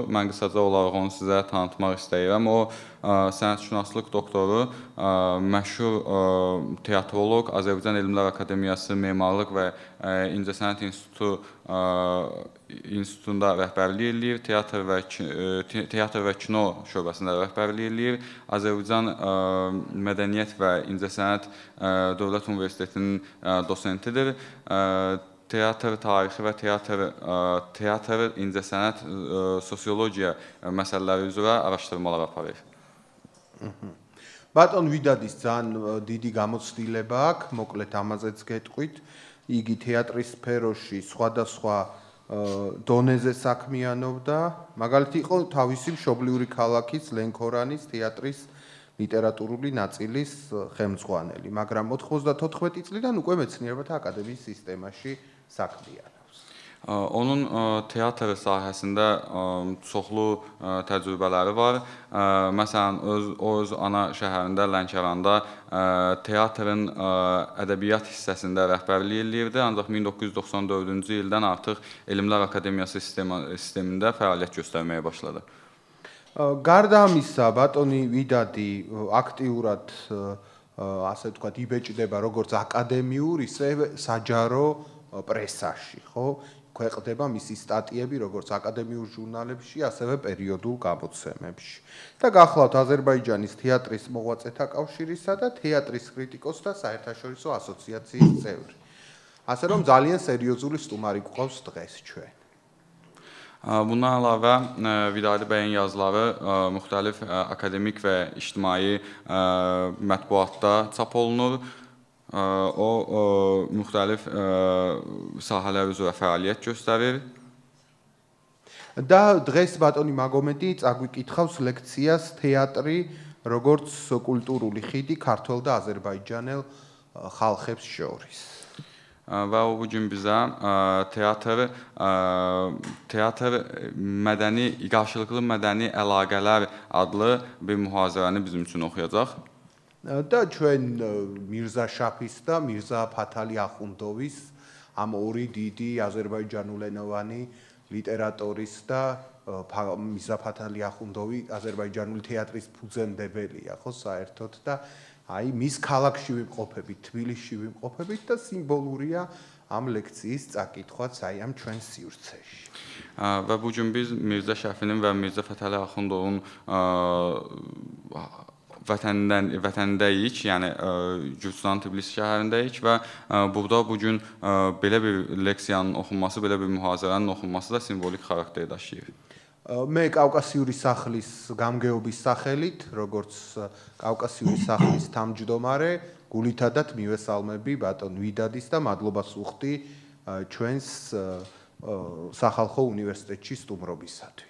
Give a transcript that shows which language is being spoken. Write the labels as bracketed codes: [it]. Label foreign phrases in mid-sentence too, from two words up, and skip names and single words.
[az] Mən qısaca olaraq onu sizə tanıtmaq istəyirəm. O sənətşünaslıq doktoru, məşhur teatroloq, Azərbaycan Elmlər Akademiyası Memarlıq və İncəsənət İnstitutunda rəhbərlik eləyir, teatr və kino şöbəsində rəhbərlik eləyir. Azərbaycan Mədəniyyət və İncəsənət Dövlət Universitetinin dosentidir. Teatr tarixi və teatr, incəsənət, sosiologiya məsələləri üzrə araşdırmalar aparır. [ka] ბატონ ვიდადის ძალიან დიდი გამოცდილება აქვს, მოკლედ ამაზეც გეტყვით. იგი თეატრის სფეროში სხვადასხვა დონეზე საქმიანობდა. მაგალითად იყო თავისი მშობლიური ქალაქის ლენქორანის თეატრის ლიტერატურული ნაწილის ხელმძღვანელი, მაგრამ 94 წლიდან უკვე მეცნიერებათა აკადემიის სისტემაში საქმიანობს. [az] Onun teatr sahəsində çoxlu təcrübələri var. Məsələn, öz ana şəhərində, Lənkəranda teatrın ədəbiyyat hissəsində rəhbərlik eləyirdi, ancaq 1994-cü ildən artıq Elmlər Akademiyası sistemində fəaliyyət göstərməyə başladı. [ka] გარდა ამისა, ბატონი ვიდადი აქტიურად ასე ვთქვათ, იბეჭდება როგორც აკადემიურ, ისე საჯარო პრესაში, ხო? ქვეყნდება მისი სტატიები როგორც აკადემიურ ჟურნალებში, ასევე პერიოდულ გამოცემებში. და გახლავთ აზერბაიჯანის თეატრის მოღვაწეთა კავშირისა და თეატრის კრიტიკოსთა საერთაშორისო ასოციაციის წევრი. ასე რომ ძალიან სერიოზული სტუმარი გვყავს დღეს ჩვენ. [az] Bundan əlavə, Vidadi bəyin yazıları müxtəlif akademik və ictimai mətbuatda çap olunur. O müxtəlif sahələr üzrə fəaliyyət göstərir. [ka] და დღეს ბატონი მაგომედი წაგვიკითხავს ლექციას თეატრი როგორც კულტურული ხიდი ქართველ და აზერბაიჯანელ ხალხებს შორის. [az] Və o bugün bizə teatr mədəni, qarşılıqlı mədəni əlaqələr adlı bir mühazirəni bizim üçün oxuyacaq. [ka] და ჩვენ მირზა შაფის და მირზა ფათალი ახუნდოვის ამ ორი დიდი აზერბაიჯანულენოვანი ლიტერატორის და მირზა ფათალი ახუნდოვი აზერბაიჯანული თეატრის ფუძემდებელია, ხო, საერთოდ და აი მის ქალაქში ვიმყოფებით, თბილისში ვიმყოფებით და სიმბოლურია am ლექციის წაკითხვაც აი ამ ჩვენ სივრცეში. [az] Və bugün biz Mirzə Şəfinin və Mirzə Fətəli Axundovun vətəndəyik, yəni Gürcüstan Tbilisi şəhərindəyik və burada bugün belə bir leksiyanın oxunması, belə bir mühazirənin oxunması da simvolik xarakter daşıyır. [ka] მე კავკასიური სახლის გამგეობის სახელით, როგორც კავკასიური სახლის თავმჯდომარე, გულითადად მივესალმები ბატონ ვიდადის და მადლობას ვუხდი ჩვენს სახალხო უნივერსიტეტში სტუმრობისათვის.